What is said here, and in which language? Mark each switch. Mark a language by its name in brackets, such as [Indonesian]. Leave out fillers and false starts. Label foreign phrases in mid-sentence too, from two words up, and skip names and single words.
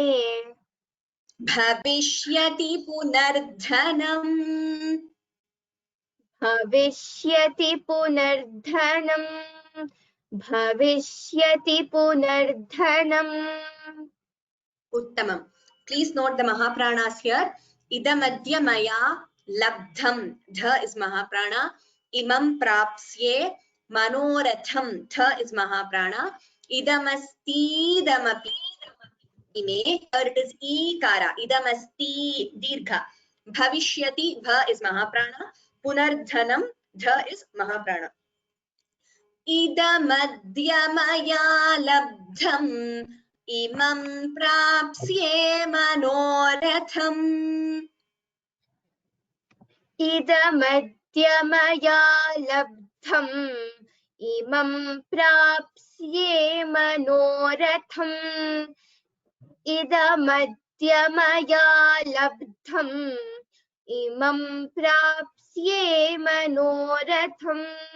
[Sanskrit] भविष्यति पुनर्धनम् भविष्यति पुनर्धनम् भविष्यति पुनर्धनम् Uttamam. [English] Please note the Mahapranas here. [Sanskrit] इदमद्य मया लब्धम्. [English] Dha is Mahaprana. [Sanskrit] इमं प्राप्स्ये मनोरथम्. [English] Tha is Mahaprana. Idamastidamapi. Here it is ikara. Idamasti dirgha. Bhavishyati. Bha is Mahaprana. Punardhanam. Dha is Mahaprana. [Sanskrit] इदमद्यमया लब्धम् इमं प्राप्स्ये मनोरथम् इदमद्य मया लब्धम् इमं प्राप्स्ये मनोरथम् इदमद्य मया लब्धम् इमं प्राप्स्ये मनोरथम्